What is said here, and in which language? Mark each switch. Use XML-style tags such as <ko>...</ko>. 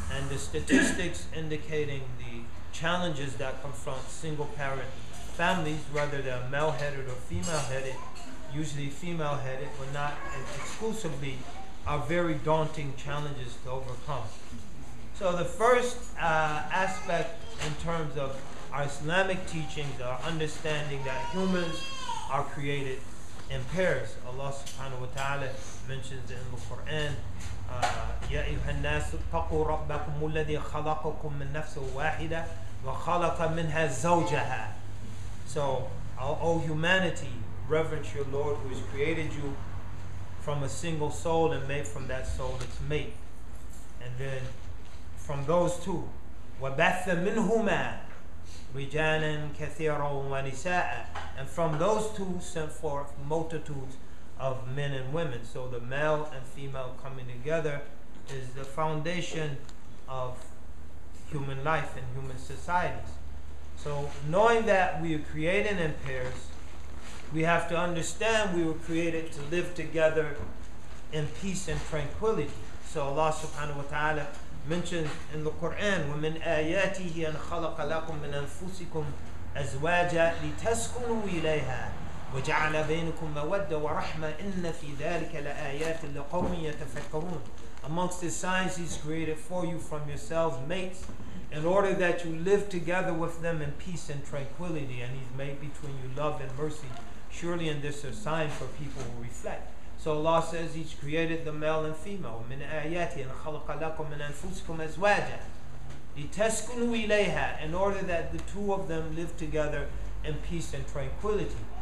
<en>And the statistics indicating the challenges that confront single parent families, whether they're male-headed or female-headed, usually female-headed, but not exclusively, are very daunting challenges to overcome. So the first aspect in terms of our Islamic teachings, our understanding that humans are created in pairs. Allah subhanahu wa ta'ala mentions in the Quran,</en> <ar>يَا أَيُّهَا النَّاسُ اتَّقُوا رَبَّكُمُ الَّذِي خَلَقَكُم مِّن نَّفْسٍ وَاحِدَةٍ وَخَلَقَ مِنْهَا زَوْجَهَا.</ar> <en>So, O humanity, reverence your Lord who has created you from a single soul and made from that soul its mate. And then from those two,</en> <ar>وَبَثَّ مِنْهُمَا رِجَالًا كَثِيرًا وَنِسَاءً.</ar> <en>And from those two sent forth multitudes of men and women. So the male and female coming together is the foundation of human life and human societies. So knowing that we are created in pairs, we have to understand we were created to live together in peace and tranquility. So Allah subhanahu wa ta'ala mentions in the Quran,</en> <ar>وَمِنْ آيَاتِهِ أَنْ خَلَقَ لَكُم مِّنْ أَنفُسِكُمْ أَزْوَاجًا لِتَسْكُنُوا إِلَيْهَا وَجَعَلَ بَيْنَكُم مَّوَدَّةً وَرَحْمَةً إِنَّ فِي ذَلِكَ لَآيَاتٍ لِقَوْمٍ يَتَفَكَّرُونَ.</ar> <en>Amongst the signs He's created for you from yourselves mates, in order that you live together with them in peace and tranquility, and He's made between you love and mercy. Surely in this is a sign for people who reflect. So Allah says He's created the male and female.</en> <ar>مِنْ آيَاتِهِ أَنْ خَلَقَ لَكُم مِّنْ أَنفُسِكُمْ أَزْوَاجًا لِتَسْكُنُوا إِلَيْهَا,</ar> <en>in order that the two of them live together in peace and tranquility.</en>